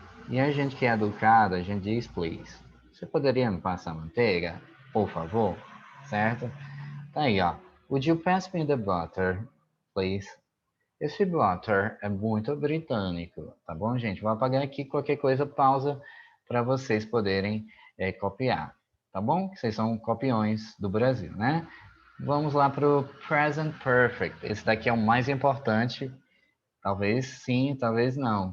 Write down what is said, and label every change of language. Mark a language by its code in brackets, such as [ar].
[pt] E a gente que é educado, a gente diz please. Você poderia me passar manteiga, por favor? Certo? Tá aí, ó. [en] Would you pass me the butter, please? [pt] Esse butter é muito britânico, tá bom, gente? Vou apagar aqui qualquer coisa, pausa para vocês poderem copiar, tá bom? Vocês são copiões do Brasil, né? Vamos lá para o present perfect. Esse daqui é o mais importante. Talvez sim, talvez não.